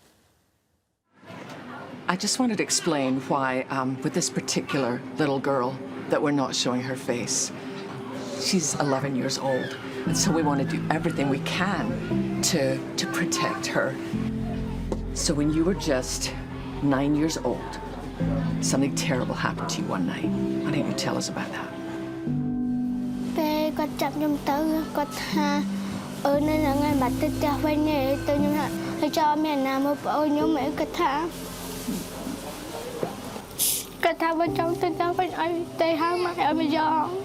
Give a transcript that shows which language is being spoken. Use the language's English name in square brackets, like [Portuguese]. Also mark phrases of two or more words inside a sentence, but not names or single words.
[English] I just wanted to explain why, with this particular little girl, that we're not showing her face. She's 11 years old, and so we want to do everything we can to protect her. So when you were just 9 years old, something terrible happened to you one night. Why don't you tell us about that? [Khmer] ពេលគាត់ចាប់ខ្ញុំទៅគាត់ថានៅថ្ងៃបាត់ទៅផ្ទះវិញទេទៅខ្ញុំថាហើយចោលមានណាមកប្អូនខ្ញុំអីគាត់ថាបើចង់ទៅផ្ទះវិញឲ្យទៅហៅម៉ែឲ្យមកយក